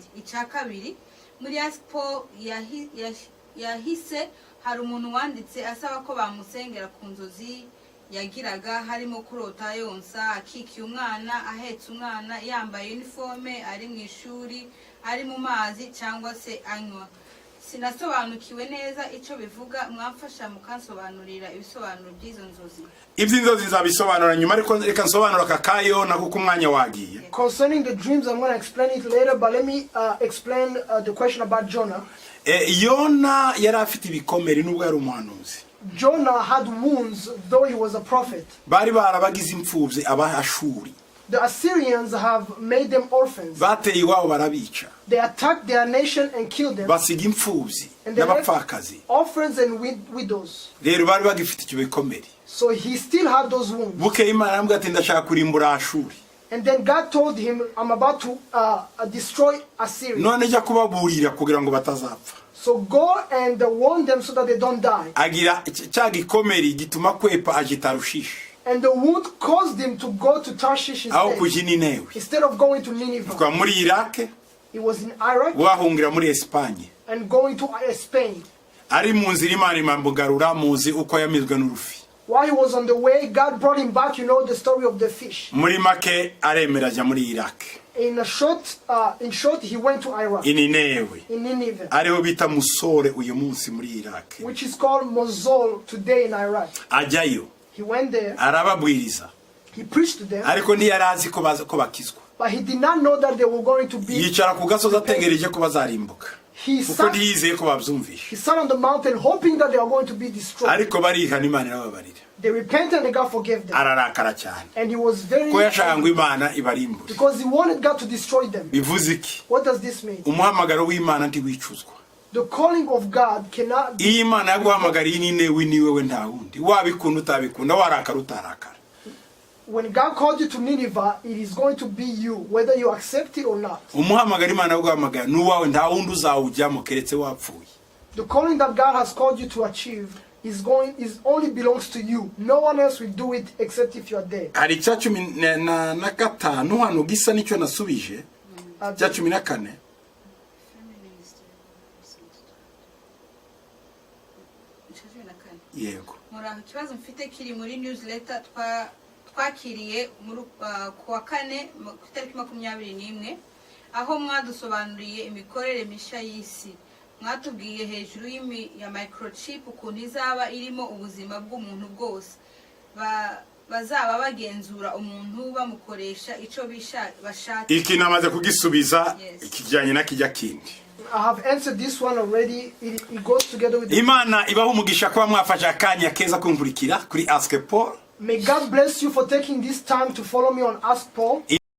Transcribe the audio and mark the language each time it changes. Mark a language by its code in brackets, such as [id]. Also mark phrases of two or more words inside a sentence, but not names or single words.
[rw] Icya kabiri, muri Aspo yahise hari umuntu wanditse asaba ko bamusengera ku nzozi yagiraga, harimo kurota yonsa, akikiye umwana, ahetse umwana, yambaye uniforme, ari mu ishuri, ari mu mazi cyangwa se anywa. Sinasobanukiwe neza icyo bivuga, mwamfasha mukansobanurira ibisobanuro by'izo nzozi. Iby'inzozi zabisobanura nyuma, ariko reka nsobanura ka Yona kuko umwanya wagiye. [en] Concerning the dreams, I'm going to explain it later, but let me explain the question about Jonah. [rw] Yona yari afite ibikomere nubwo yari umuhanuzi. [en] Jonah had wounds, though he was a prophet. [rw] Bari barabagize imfubyi Abashuri. [en] The Assyrians have made them orphans. [rw] Bateye iwabo barabica. [en] They attacked their nation and killed them. [rw] Basiga imfubyi [en] And they left [rw] n'abapfakazi. [en] orphans and widows. [rw] Rero bari bagifite icyo bikomere. [en] So he still had those wounds. [rw] Bukeye Imana aramubwira ati ndashaka kurimbura Ashuri. [en] And then God told him, I'm about to destroy Assyria. [rw] None jya kubaburira kugira ngo batazapfa. [en] So go and warn them so that they don't die. [rw] Agira cya gikomere gituma kwepa agita Rushishi. [en] And the wound caused him to go to Tarshish [rw] Aho [en] instead. [rw] kuja Ninewe. [en] Instead of going to Nineveh. [rw] Kwa muri Iraq, [en] He was in Iraq [rw] wahungira muri Espagne. [en] and going to Spain. [rw] Ari mu nzira Imana imambugarura muzi uko yamizwe n'urufi. [en] While he was on the way, God brought him back. You know the story of the fish. [rw] Muri make aremera ajya muri Iraq. [en] In short, he went to Iraq, [rw] Ninewe. [en] in Nineveh, [rw] Ariho bita Musore uyu munsi muri Iraq. [en] which is called Mosul today in Iraq. [rw] Ajyayo. [en] He went there. [rw] Arababwiriza. [en] He preached to them, [rw] Ariko ntiyari azi ko bakizwa. [en] but he did not know that they were going to be. [rw] Yicara ku gasozi ategereje ko bazarimbuka. [en] He [rw] Kuko [en] sat, [rw] ntiyizeye ko babyumvisha. [en] he sat on the mountain hoping that they are going to be destroyed. [rw] Ariko barihana Imana irababarira. [en] They repented and God forgave them. [rw] Ararakara cyane. [en] And he was very [rw] Ko yashaka ngo Imana ibarimbure. [en] because he wanted God to destroy them. [rw] Bivuze iki? [en] What does this mean? [rw] Umuhamagaro w'Imana ntiwicuzwa. [en] The calling of God cannot be. [rw] Iyo Imana yaguhamagariye Ninewe ni wewe nta wundi. Wabikunda utabikunda, warakara utarakara. [en] When God called you to Nineveh, it is going to be you, whether you accept it or not. [rw] Umuhamagaro Imana yaguhamagara n'uwawe nta wundi uzawujyamo keretse wapfuye. [en] The calling that God has called you to achieve is only belongs to you. No one else will do it except if you are dead. [rw] Hari cya 15 hano gisa nicyo nasubije. Cya 14. Yego. Muraho, ikibazo mfite kiri muri newsletter twakiriye kuwa 4 ku itariki 21 aho mwadusobanuriye imikorere misha y'isi. Mwatubwiye hejuru ya microchip ukuntu izaba irimo ubuzima bw'umuntu bwose. Bazaba bagenzura umuntu bamukoresha icyo bashaka. Iki namaze kugisubiza ikijyanye na kijya kindi. [en] I have answered this one already. It goes together with [rw] Imana ibaho umugisha kuba mwafashe akanya keza kunkurikira kuri Ask Paul. [en] May God bless you for taking this time to follow me on Ask Paul.